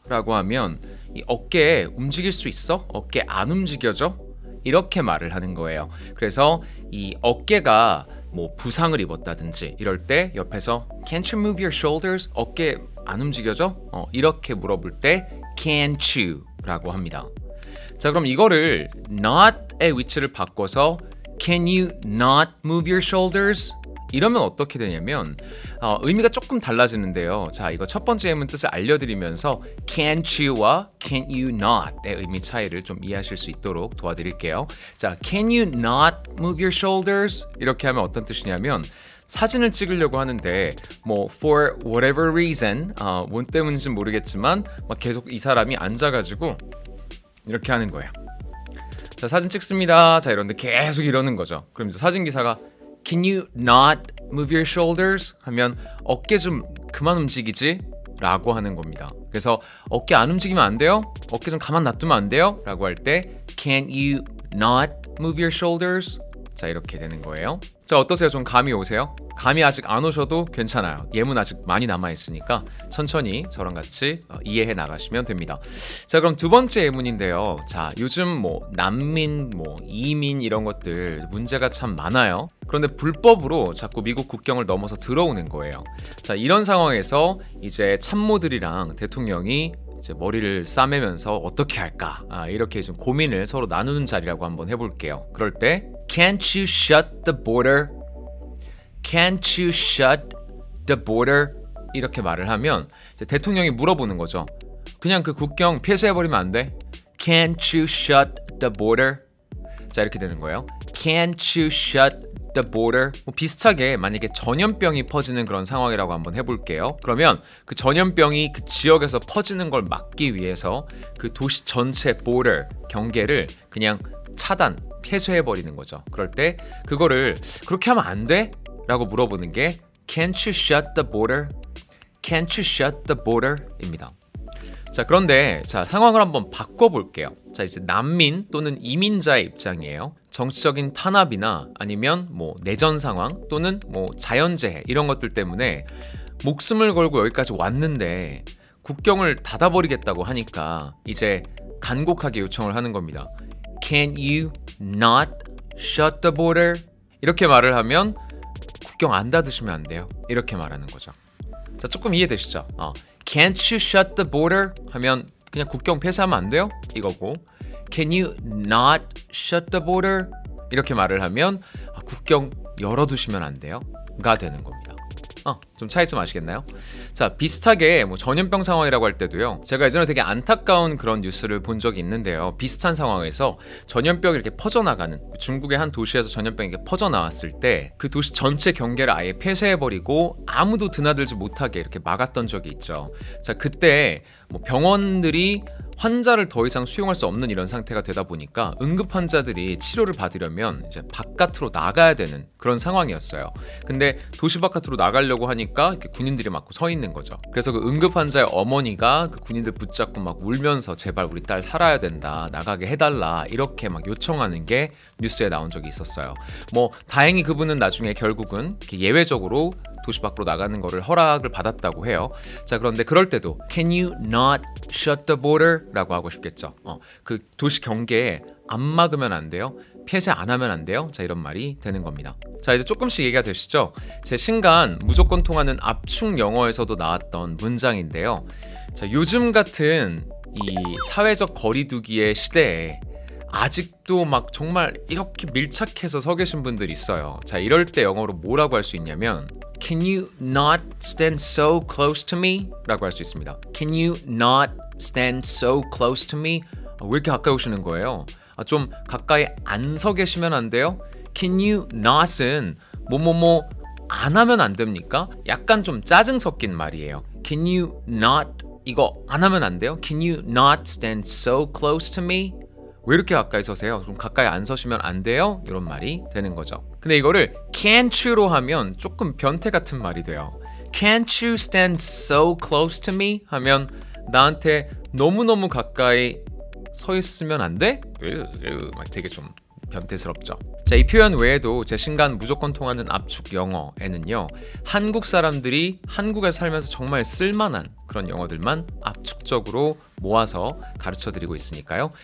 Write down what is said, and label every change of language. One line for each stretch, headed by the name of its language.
Korean: 라고 하면 이 어깨 움직일 수 있어? 어깨 안 움직여져? 이렇게 말을 하는 거예요. 그래서 이 어깨가 뭐 부상을 입었다든지 이럴 때 옆에서
English: Can't you move your shoulders?
Korean: 어깨 안 움직여져? 이렇게 물어볼 때
English: Can't you?
Korean: 라고 합니다. 자, 그럼 이거를 not의 위치를 바꿔서
English: Can you not move your shoulders?
Korean: 이러면 어떻게 되냐면 의미가 조금 달라지는데요. 자, 이거 첫 번째 예문 뜻을 알려드리면서 can't you와 can you not의 의미 차이를 좀 이해하실 수 있도록 도와드릴게요.
English: 자, can you not move your shoulders?
Korean: 이렇게 하면 어떤 뜻이냐면 사진을 찍으려고 하는데 뭐
English: for whatever reason
Korean: 뭔 때문인지는 모르겠지만 막 계속 이 사람이 앉아가지고 이렇게 하는 거예요. 자, 사진 찍습니다. 자, 이런데 계속 이러는 거죠. 그럼 이제 사진 기사가
English: Can you not move your shoulders?
Korean: 하면 어깨 좀 그만 움직이지? 라고 하는 겁니다. 그래서 어깨 안 움직이면 안 돼요? 어깨 좀 가만 놔두면 안 돼요? 라고 할 때
English: Can you not move your shoulders?
Korean: 자, 이렇게 되는 거예요. 자, 어떠세요? 좀 감이 오세요? 감이 아직 안 오셔도 괜찮아요. 예문 아직 많이 남아있으니까 천천히 저랑 같이 이해해 나가시면 됩니다. 자, 그럼 두 번째 예문인데요. 자, 요즘 뭐 난민, 뭐 이민 이런 것들 문제가 참 많아요. 그런데 불법으로 자꾸 미국 국경을 넘어서 들어오는 거예요. 자, 이런 상황에서 이제 참모들이랑 대통령이 이제 머리를 싸매면서 어떻게 할까? 이렇게 좀 고민을 서로 나누는 자리라고 한번 해볼게요. 그럴 때
English: Can't you shut the border? Can't you shut the border?
Korean: 이렇게 말을 하면 이제 대통령이 물어보는 거죠. 그냥 그 국경 폐쇄해버리면 안 돼?
English: Can't you shut the border?
Korean: 자, 이렇게 되는 거예요.
English: Can't you shut the border?
Korean: 뭐 비슷하게 만약에 전염병이 퍼지는 그런 상황이라고 한번 해볼게요. 그러면 그 전염병이 그 지역에서 퍼지는 걸 막기 위해서 그 도시 전체 border, 경계를 그냥 차단, 폐쇄해버리는 거죠. 그럴 때 그거를 그렇게 하면 안 돼? 라고 물어보는 게
English: Can't you shut the border? Can't you shut the border?
Korean: 입니다. 자, 그런데 자, 상황을 한번 바꿔볼게요. 자, 이제 난민 또는 이민자의 입장이에요. 정치적인 탄압이나 아니면 뭐 내전 상황 또는 뭐 자연재해 이런 것들 때문에 목숨을 걸고 여기까지 왔는데 국경을 닫아버리겠다고 하니까 이제 간곡하게 요청을 하는 겁니다.
English: Can you not shut the border?
Korean: 이렇게 말을 하면 국경 안 닫으시면 안 돼요. 이렇게 말하는 거죠. 자, 조금 이해되시죠?
English: Can't you shut the border?
Korean: 하면 그냥 국경 폐쇄하면 안 돼요? 이거고
English: Can you not shut the border?
Korean: 이렇게 말을 하면 국경 열어두시면 안 돼요? 가 되는 겁니다. 좀 차이점 아시겠나요? 자, 비슷하게 뭐 전염병 상황이라고 할 때도요. 제가 예전에 되게 안타까운 그런 뉴스를 본 적이 있는데요. 비슷한 상황에서 전염병이 이렇게 퍼져나가는 중국의 한 도시에서 전염병이 이렇게 퍼져나왔을 때 그 도시 전체 경계를 아예 폐쇄해버리고 아무도 드나들지 못하게 이렇게 막았던 적이 있죠. 자, 그때 뭐 병원들이 환자를 더 이상 수용할 수 없는 이런 상태가 되다 보니까 응급 환자들이 치료를 받으려면 이제 바깥으로 나가야 되는 그런 상황이었어요. 근데 도시 바깥으로 나가려고 하니까 이렇게 군인들이 막 서 있는 거죠. 그래서 그 응급 환자의 어머니가 그 군인들 붙잡고 막 울면서 제발 우리 딸 살아야 된다, 나가게 해달라 이렇게 막 요청하는 게 뉴스에 나온 적이 있었어요. 뭐 다행히 그분은 나중에 결국은 이렇게 예외적으로 도시 밖으로 나가는 거를 허락을 받았다고 해요. 자, 그런데 그럴 때도
English: Can you not shut the border?
Korean: 라고 하고 싶겠죠. 그 도시 경계에 안 막으면 안 돼요. 폐쇄 안 하면 안 돼요. 자, 이런 말이 되는 겁니다. 자, 이제 조금씩 얘기가 되시죠? 제 신간 무조건 통하는 압축 영어에서도 나왔던 문장인데요. 자, 요즘 같은 이 사회적 거리두기의 시대에 아직도 막 정말 이렇게 밀착해서 서 계신 분들이 있어요. 자, 이럴 때 영어로 뭐라고 할 수 있냐면
English: Can you not stand so close to me?
Korean: 라고 할 수 있습니다.
English: Can you not stand so close to me?
Korean: 왜 이렇게 가까이 오시는 거예요? 좀 가까이 안 서 계시면 안 돼요?
English: Can you not
Korean: 은 뭐뭐뭐 안 하면 안 됩니까? 약간 좀 짜증 섞인 말이에요. Can you not 이거 안 하면 안 돼요?
English: Can you not stand so close to me?
Korean: 왜 이렇게 가까이 서세요? 좀 가까이 안 서시면 안 돼요? 이런 말이 되는 거죠. 근데 이거를 can't you로 하면 조금 변태 같은 말이 돼요.
English: Can't you stand so close to me?
Korean: 하면 나한테 너무너무 가까이 서 있으면 안 돼? 막 되게 좀 변태스럽죠. 자, 이 표현 외에도 제 신간 무조건 통하는 압축 영어에는요, 한국 사람들이 한국에 살면서 정말 쓸만한 그런 영어들만 압축적으로 모아서 가르쳐드리고 있으니까요.